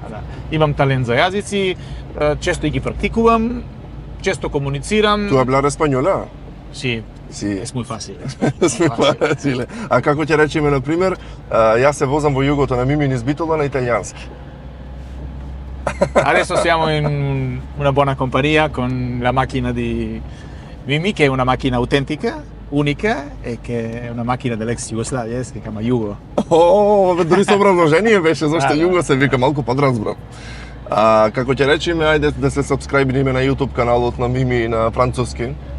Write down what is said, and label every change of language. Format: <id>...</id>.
<mk>Да. Имам талент за јазици, често и ги практикувам, често комуницирам.</mk> <es>Tu hablar española? Sí, Sí. es muy fácil. Es muy fácil.</es> <mk>А како ќе речеме, на пример, јас се возам во југото на Мими низ Битола на италијански.</mk> <it>Adesso siamo in una buona compagnia con la macchina di Mimi, che è una macchina autentica, unica e che è una macchina dell'ex Jugoslavia, si chiama Jugo.</it> <mk>Дури со образложение беше зашто Југо се вика, малку подразбрав. Како ќе речеме, ајде да се сабскрајбниме на YouTube каналот на Мими на француски.</mk>